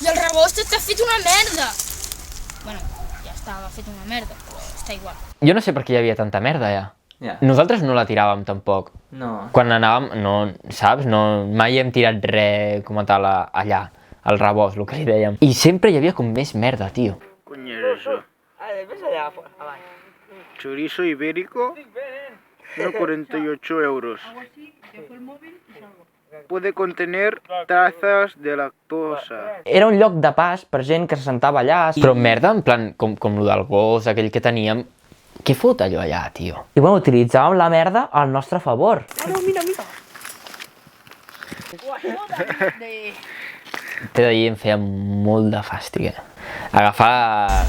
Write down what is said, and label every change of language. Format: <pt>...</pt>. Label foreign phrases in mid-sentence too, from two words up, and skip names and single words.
<ca>I el rebost està fet una merda. Bueno, ja estava fet una merda, però està igual. Jo no sé per què hi havia tanta merda, ja. Nosaltres no la tiràvem, tampoc. No. Quan anàvem, no, saps? No, mai hem tirat res com a tal allà, al rebost, el que li dèiem. I sempre hi havia com més merda, tio.</ca> <es>Coño es eso.</es> <ca>Ves allà, avall.</ca> <es>Chorizo ibérico, 1,48 euros. Puede contener trazas de lactosa.</es> <ca>Era un lloc de pas per gent que se sentava allà. Però merda,</ca> <es>en plan,</es> <ca>com lo del gos, aquell que teníem. Què fot allò allà, tio? I bueno, utilitzàvem la merda al nostre favor. No, mira. T'he de dir, em feia molt de fàstic, Agafar...</ca>